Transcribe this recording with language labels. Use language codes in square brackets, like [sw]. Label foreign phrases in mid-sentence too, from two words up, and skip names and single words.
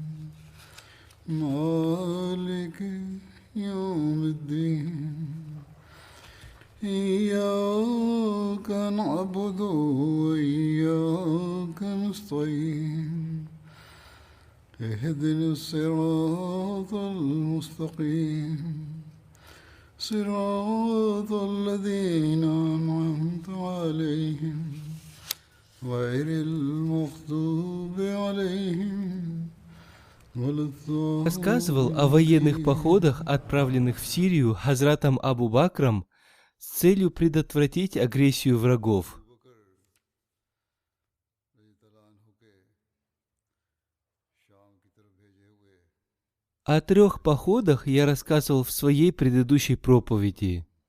[ar] مالك يوم الدين إياك نعبد وإياك نستعين اهدنا الصراط المستقيم صراط الذين أنعمت عليهم غير المغضوب عليهم ولا [ru] Рассказывал о военных [ar] الضالين. [ru] походах, отправленных в Сирию Хазратом Абу Бакром с целью предотвратить агрессию врагов. О 3 походах я рассказывал в своей предыдущей проповеди.